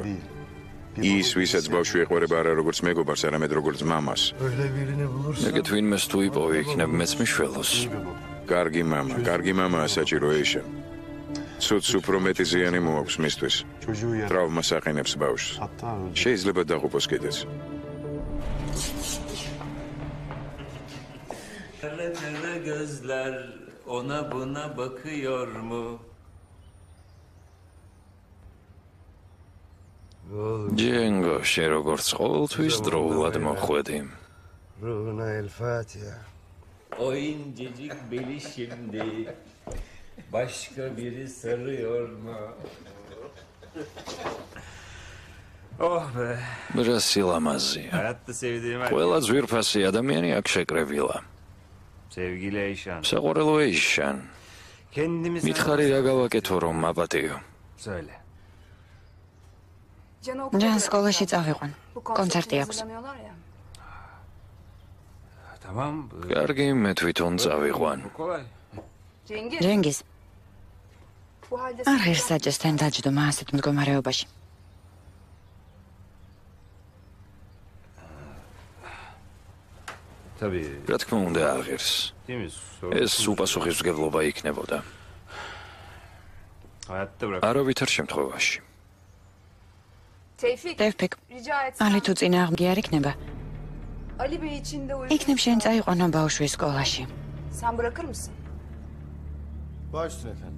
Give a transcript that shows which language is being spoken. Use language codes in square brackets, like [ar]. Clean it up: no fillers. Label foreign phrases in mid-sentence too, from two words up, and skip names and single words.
[ka] ის, ვისაც ბავშვი ეყვარება არა როგორც მეგობარს, არამედ როგორც მამას. მეგე თვინმეს თუ იპოვი, იქნებ მეც მიშველოს. კარგი მამაა საჭირო ეიშა. ცუდს უფრო მეტი ზიანი მოაქვს მისთვის. ტრავმას აყენებს ბავშვს. შეიძლება დაღუპოს კიდეც. [tr] Kara kara gözler ona buna bakıyor mu? [ka] ჯენგო, შენ როგორც ყოველთვის დროულად მოხვედი. [tr] Ruhuna el Fatiha. Oyuncacık beli şimdi başka biri sarıyor mu? Oh be. [ka] რა სილამაზეა. [tr] Hayatta sevdiğim her [ka] ყველა ძვირფასი ადამიანი აქ შეკრებილა. [tr] Sevgili Eyşan. [ka] საყვარელო ეიშან. [tr] Kendimi [ka] მითხარი რა გავაკეთო რომ მაპატიო? [tr] Söyle. [ka] ჯან სკოლაში წავიყვან. კონცერტი აქვს. [tr] Tamam. [ka] კარგი, მე თვითონ წავიყვან. [tr] Kolay. [ka] ჯენგიზ. არ ღირსაჭეს თან დაჯდომა ასეთ მდგომარეობაში. [tr] Tabii. [ka] რა თქმა უნდა აღირს. [tr] Temiz. [ka] ეს უპასუხისმგებლობა იქნებოდა. [tr] Hayatta bırak. [ka] არავითარ შემთხვევაში. ტევფიკ. ალი თუ წინააღმდეგი არ იქნება. იქნებ შენ წაიყვანო ბავშვის სკოლაში. [tr] Baş üstüne efendim.